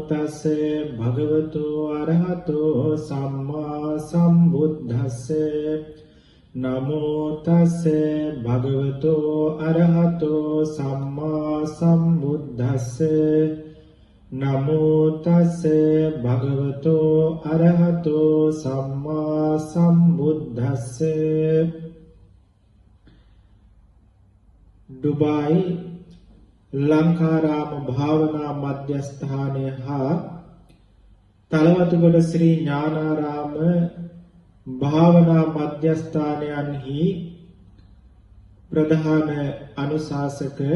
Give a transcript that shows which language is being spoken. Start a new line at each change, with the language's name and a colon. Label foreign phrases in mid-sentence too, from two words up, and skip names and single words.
Pali: තස්ස භගවතු අරහතෝ සම්මා සම්බුද්දස්ස නමෝ තස්ස භගවතු අරහතෝ සම්මා සම්බුද්දස්ස නමෝ තස්ස භගවතු අරහතෝ සම්මා සම්බුද්දස්ස.
Sinhala: ඩුබායි ලංකාරාම භාවනා මධ්‍යස්ථානය හා තලවතුගොඩ ශ්‍රී ඥානාරාම භාවනා මධ්‍යස්ථානයන්හි ප්‍රධාන අනුශාසක